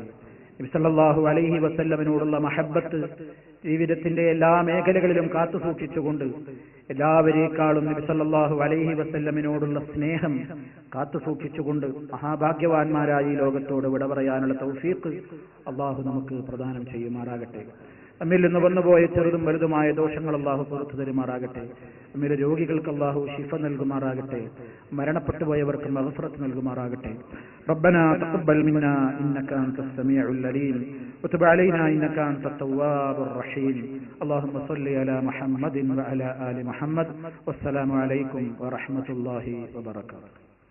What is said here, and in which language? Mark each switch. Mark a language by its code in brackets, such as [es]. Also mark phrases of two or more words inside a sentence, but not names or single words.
[ml] നബി [ar] صلى الله عليه وسلم [ml] മഹബ്ബത്ത് ജീവിതത്തിന്റെ എല്ലാ മേഖലകളിലും കാത്തുസൂക്ഷിച്ചുകൊണ്ട് എല്ലാവരേക്കാളും നബി [ar] صلى الله عليه وسلم [ml] സ്നേഹം കാത്തുസൂക്ഷിച്ചുകൊണ്ട് മഹാഭാഗ്യവാന്മാരായി ലോകത്തോട് വിട പറയാനുള്ള തൗഫീഖ് അല്ലാഹു നമുക്ക് പ്രദാനം ചെയ്യുമാറാകട്ടെ. നമ്മിൽ നിന്ന് വന്നുപോയ ചെറുതും വലുതുമായ ദോഷങ്ങൾ അല്ലാഹു പുറത്തു തരുമാറാകട്ടെ. നമ്മിലെ രോഗികൾക്ക് അല്ലാഹു ശിഫ നൽകുമാറാകട്ടെ. മരണപ്പെട്ടു പോയവർക്ക് മഗ്ഫിറത്ത് നൽകുമാറാകട്ടെ. [ar] ربنا تقبل منا إنك أنت السميع العليم وتب علينا إنك أنت التواب الرحيم. اللهم صل على محمد وعلى آل محمد والسلام عليكم ورحمة الله وبركاته.